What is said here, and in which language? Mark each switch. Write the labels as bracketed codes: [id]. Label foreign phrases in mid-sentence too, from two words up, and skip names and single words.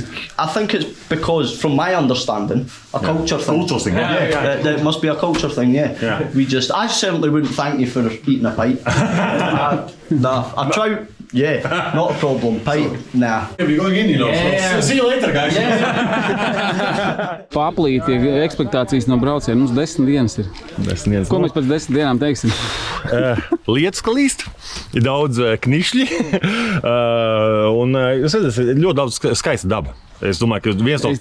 [en] I think it's because, from my understanding, a culture thing. Culture thing, yeah. It must be a culture thing, yeah. I certainly wouldn't thank you for eating a pike. A trout, not a problem. Pike, nah. We're going in, you know. So see you later, guys. [lv] Paplīti ekspektācijas no brauciena. Mums 10 dienas ir. 10 dienas. Ko mēs pēc 10 dienām teiksim? Lietas klīst, ir daudz knišļi, un jūs redzat, ir ļoti daudz skaista daba. Es domāju, ka viens no...